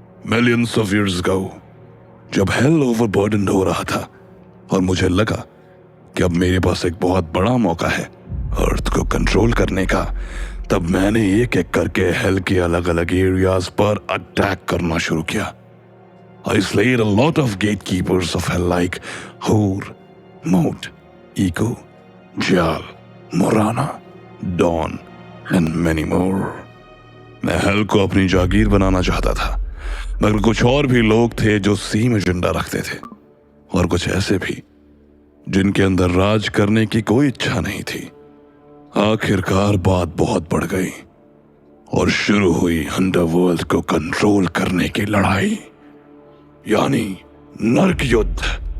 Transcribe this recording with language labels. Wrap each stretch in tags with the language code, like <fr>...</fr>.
<hi>Millions of years ago, जब hello ओवरबर्डन्ड हो रहा था और मुझे लगा कि अब मेरे पास एक बहुत बड़ा मौका है अर्थ को कंट्रोल करने का, तब मैंने एक एक करके हेल के अलग अलग एरियाज पर अटैक करना शुरू किया।</hi> <en>I slayed a lot of gatekeepers of hell like Hur, Mot, Ego, Jal, Morana, Dawn and many more.</en> <hi>मैं हेल को अपनी जागीर बनाना चाहता था, मगर कुछ और भी लोग थे जो सेम एजेंडा रखते थे, और कुछ ऐसे भी जिनके अंदर राज करने की कोई इच्छा नहीं थी। आखिरकार बात बहुत बढ़ गई और शुरू हुई अंडरवर्ल्ड को कंट्रोल करने की लड़ाई, यानी नर्क युद्ध।</hi>